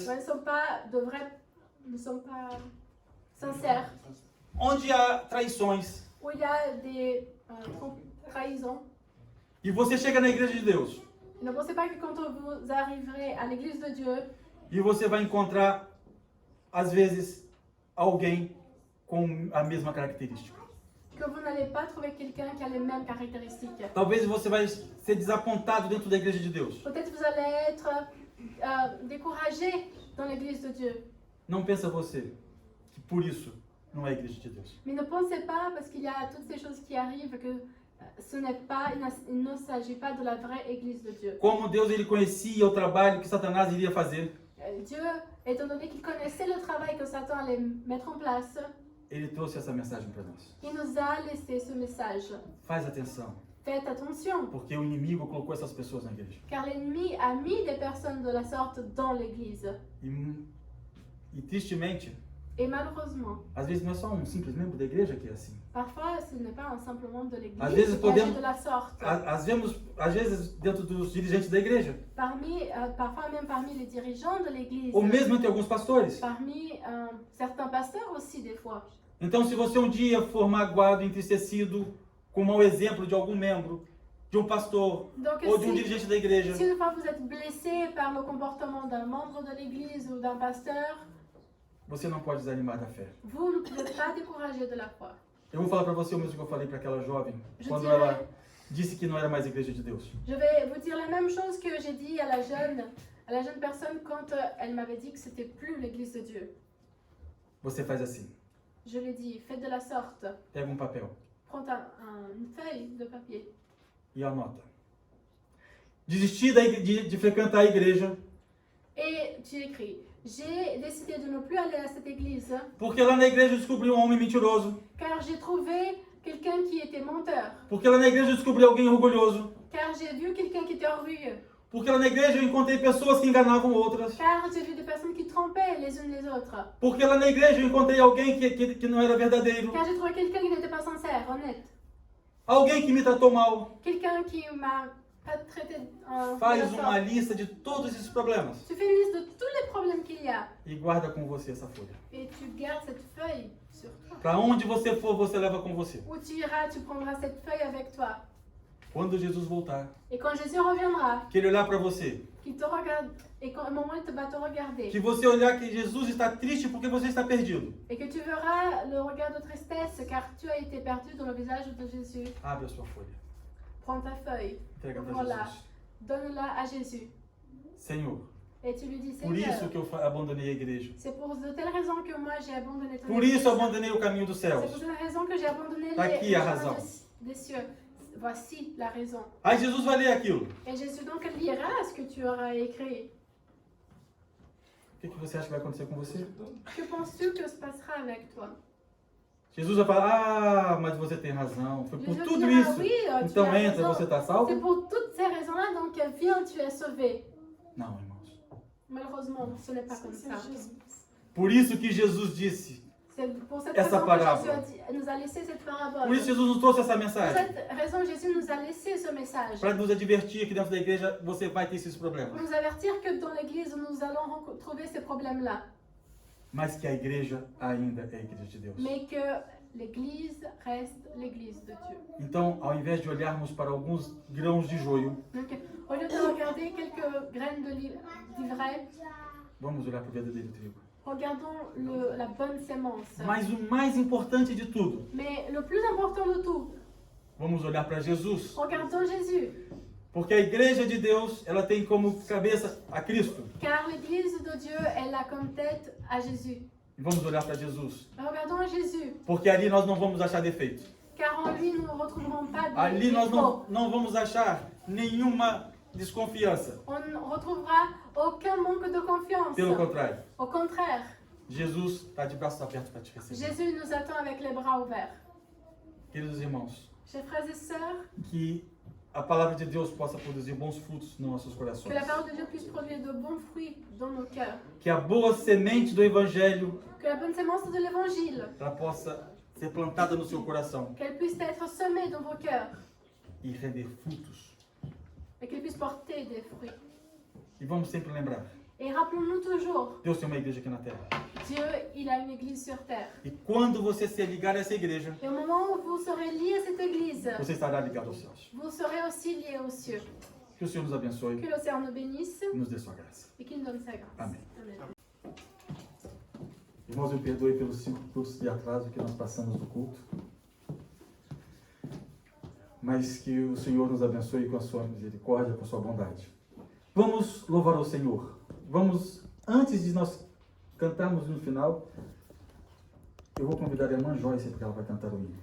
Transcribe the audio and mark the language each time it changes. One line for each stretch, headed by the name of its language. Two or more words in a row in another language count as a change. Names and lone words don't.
French: Elles ne sont pas de vraies, ne sont pas sincères.
Portuguese: onde há traições.
French: Où il y a des trahisons.
Portuguese: E você chega na igreja de Deus
French: Ne pensez pas que quand vous arriverez à l'église de Dieu,
Portuguese: e você vai encontrar, às vezes, alguém com a mesma característica.
French: que vous n'allez pas trouver quelqu'un qui a les mêmes caractéristiques.
Portuguese: Talvez você vai ser desapontado dentro da igreja de Deus.
French: Peut-être vous allez être découragé dans l'église de Dieu.
Portuguese: Não pensa você que por isso não é a igreja de Deus.
French: Mais ne pensez pas, parce qu'il y a toutes ces choses qui arrivent, que ce n'est pas, il ne s'agit pas de la vraie église de Dieu.
Portuguese: Como Deus ele conhecia o trabalho que Satanás iria fazer,
French: Dieu, étant donné qu'il connaissait le travail que Satan allait mettre en place,
Portuguese: ele trouxe essa mensagem para nós.
French: il nous a laissé ce message.
Portuguese: Faz atenção,
French: Faites attention,
Portuguese: porque o inimigo colocou essas pessoas na igreja.
French: car l'ennemi a mis des personnes de la sorte dans l'église.
Portuguese: E tristemente,
French: Et malheureusement,
Portuguese: às vezes não é só um simples membro da igreja que é assim.
French: parfois ce n'est pas un simple membre de l'église
Portuguese: Às vezes
French: qui agit de la sorte.
Portuguese: Às vezes dentro dos dirigentes da igreja,
French: Parfois même parmi les dirigeants de l'église,
Portuguese: ou mesmo entre alguns pastores.
French: parmi certains pasteurs aussi des fois.
Portuguese: Então, se você um dia for magoado, entristecido com o mau exemplo de algum membro, de um pastor
French: Donc
Portuguese: ou de um dirigente da igreja,
French: si une fois vous êtes blessé par le comportement d'un membre de l'église ou d'un pasteur,
Portuguese: você não pode desanimar da fé.
French: vous ne pouvez pas décourager de la foi.
Portuguese: Eu vou falar para você o mesmo que eu falei para aquela jovem, quando
French: dirais-
Portuguese: ela disse que não era mais igreja de Deus.
French: Je vais vous dire la même chose que j'ai dit à la jeune personne quand elle m'avait dit que c'était plus l'église de Dieu.
Portuguese: Você faz assim,
French: Je lui ai dit, faites de la sorte,
Portuguese: pega um papel
French: prends une feuille de papier
Portuguese: e anota. Desistir de frequentar a igreja,
French: et tu écris. J'ai décidé de ne plus aller à cette église
Portuguese: porque lá na igreja eu descobri um homem mentiroso,
French: car j'ai trouvé quelqu'un qui était menteur,
Portuguese: porque lá na igreja eu descobri alguém orgulhoso,
French: car j'ai vu quelqu'un qui était orgueilleux,
Portuguese: porque lá na igreja eu encontrei pessoas que enganavam outras,
French: car j'ai vu des personnes qui trompaient les unes les autres,
Portuguese: porque lá na igreja eu encontrei alguém que não era verdadeiro,
French: car j'ai trouvé quelqu'un qui n'était pas sincère, honnête,
Portuguese: alguém que me tratou mal.
French: quelqu'un qui m'a pas traité de
Portuguese: Faz
French: la
Portuguese: uma
French: sorte.
Portuguese: lista de todos esses problemas
French: Tu fais une liste de tous les problèmes qu'il y a
Portuguese: e guarda com você essa folha.
French: et tu gardes cette feuille sur toi.
Portuguese: Para onde você for, você leva com você.
French: Où tu iras, tu prendras cette feuille avec toi.
Portuguese: Quando Jesus voltar,
French: Et quand Jésus reviendra,
Portuguese: que ele olhar para você,
French: qu'il te regarde, et qu'au moment où il va te regarder,
Portuguese: que você olhar que Jesus está triste porque você está perdido.
French: et que tu verras le regard de tristesse car tu as été perdu dans le visage de Jésus,
Portuguese: Abre a sua folha.
French: prends ta feuille,
Portuguese: Entrega para
French: Voilà.
Portuguese: Jesus.
French: donne-la à Jésus.
Portuguese: Senhor,
French: Et tu lui dis,
Portuguese: por isso
French: Seigneur,
Portuguese: que eu abandonei a igreja.
French: c'est pour de telles raisons que moi j'ai abandonné ton
Portuguese: Por
French: église.
Portuguese: isso eu abandonei o caminho dos
French: C'est
Portuguese: céus.
French: pour cette raison que j'ai abandonné
Portuguese: Tá aqui a
French: chemins
Portuguese: razão.
French: des cieux. Voici la raison.
Portuguese: Aí Jesus vai ler aquilo.
French: Et Jésus donc lira ce que tu auras écrit.
Portuguese: O que você acha que vai acontecer com você?
French: Que penses-tu que se passera avec toi?
Portuguese: Jesus vai falar, ah, mas você tem razão. Foi por
French: Jésus
Portuguese: tudo
French: dira,
Portuguese: isso.
French: oui, tu
Portuguese: Então
French: as
Portuguese: entra,
French: raison.
Portuguese: você está
French: C'est
Portuguese: salvo?
French: pour toutes ces raisons-là, donc viens, tu es sauvé.
Portuguese: Não, irmãos.
French: Malheureusement, ce n'est pas comme C'est ça. Jésus.
Portuguese: Por isso que Jesus disse.
French: C'est pour cette
Portuguese: Essa
French: raison
Portuguese: parábola.
French: que Jésus nous a laissé cette parabole.
Portuguese: Por isso Jesus nos trouxe essa
French: Pour
Portuguese: mensagem.
French: cette raison, Jésus nous a laissé ce message.
Portuguese: Para nos advertir que dentro da igreja você vai ter esses
French: Pour
Portuguese: problemas.
French: nous avertir que dans l'église, nous allons trouver ces problèmes-là.
Portuguese: Mas que a igreja ainda é a igreja de Deus.
French: Mais que l'Église reste l'Église de Dieu.
Portuguese: Então, ao invés de olharmos para alguns grãos de joio,
French: Donc, au lieu de regarder quelques graines d'ivraie,
Portuguese: vamos olhar para o verdadeiro trigo.
French: regardons la bonne sémence.
Portuguese: Mas o mais importante de tudo,
French: Mais le plus important de tout,
Portuguese: vamos olhar para Jesus.
French: regardons Jésus.
Portuguese: Porque a igreja de Deus, ela tem como cabeça a Cristo.
French: Car l'Église de Dieu, elle a comme tête à Jésus.
Portuguese: E vamos olhar para Jesus.
French: Regardons Jésus,
Portuguese: Porque ali nós não vamos achar defeito.
French: car en lui, nous ne retrouverons pas de
Portuguese: Ali nós
French: défauts.
Portuguese: não vamos achar nenhuma desconfiança.
French: On ne retrouvera aucun manque de confiance.
Portuguese: Pelo contrário,
French: Au contraire,
Portuguese: Jesus está de braços abertos para te receber.
French: Jésus nous attend avec les bras ouverts.
Portuguese: Queridos irmãos,
French: Chers frères et sœurs,
Portuguese: que a palavra de Deus possa produzir bons frutos nos nossos
French: que
Portuguese: corações.
French: la parole de Dieu puisse produire de bons fruits dans nos cœurs.
Portuguese: Que a boa semente do Evangelho,
French: Que la bonne sémence de l'Évangile,
Portuguese: ela possa ser plantada no seu coração
French: qu'elle puisse être semée dans vos cœurs
Portuguese: e render frutos.
French: et qu'elle puisse porter des fruits.
Portuguese: E vamos sempre lembrar,
French: Et rappelons-nous toujours,
Portuguese: Deus tem uma igreja aqui na terra.
French: Dieu, il a une église sur terre.
Portuguese: E quando você se ligar a essa igreja,
French: Et au moment où vous serez liés à cette église,
Portuguese: você estará ligado aos céus.
French: vous serez aussi liés aux cieux.
Portuguese: Que o Senhor nos abençoe
French: Que le Seigneur nous bénisse
Portuguese: e nos dê sua graça.
French: et qu'il nous donne sa grâce.
Portuguese: Amen.
French: Amen.
Portuguese: Irmãos, me perdoe pelos 5 minutos de atraso que nós passamos do culto. Mas que o Senhor nos abençoe com a sua misericórdia, com a sua bondade. Vamos louvar ao Senhor. Vamos, antes de nós cantarmos no final, eu vou convidar a irmã Joyce, porque ela vai cantar o hino.